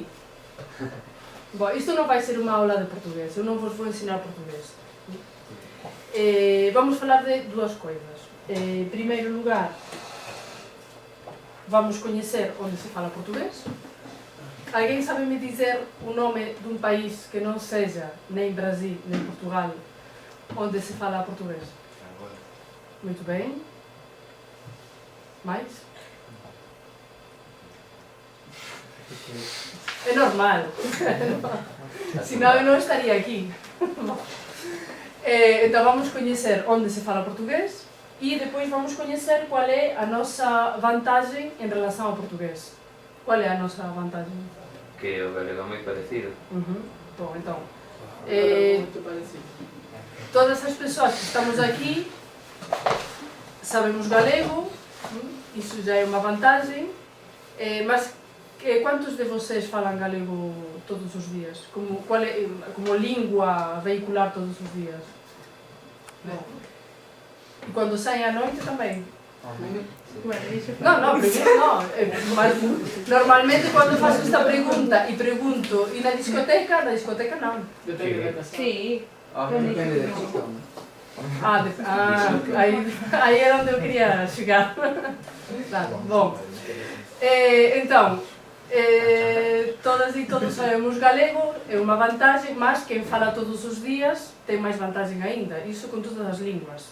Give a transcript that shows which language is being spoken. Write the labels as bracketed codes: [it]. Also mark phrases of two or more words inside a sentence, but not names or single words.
[gl] Bom, isto non vai ser unha aula de portugués, eu non vos vou ensinar portugués. Vamos falar de dúas coisas. En primeiro lugar, vamos coñecer onde se fala portugués. Alguén sabe [pt] me dizer [gl] o nome dun país que non sexa nem Brasil, nem Portugal, onde se fala portugués? [pt] Muito bem. Mais? É normal. [gl] Senón eu non estaría aquí. Entón vamos coñecer onde se fala portugués e depois vamos coñecer cual é a nosa vantaxe en relación ao portugués. Cual é a nosa vantaxe? Que o galego é moi parecido. Bom, entón, todas as persoas que estamos aquí sabemos galego, iso já é unha vantaxe, mas [pt] quantos de vocês [gl] falan galego todos os días? Como lingua vehicular todos os días? Bom. [pt] E quando saem à noite também? [gl] Non, mas normalmente quando faço esta pregunta e pregunto e na discoteca non. Depende da Sí. Depende da chica. Aí é onde eu quería chegar. Claro, bom. Entón, todas e todos sabemos galego, é unha vantaxe, mas quen fala todos os días ten máis vantaxe aínda, iso con todas as linguas.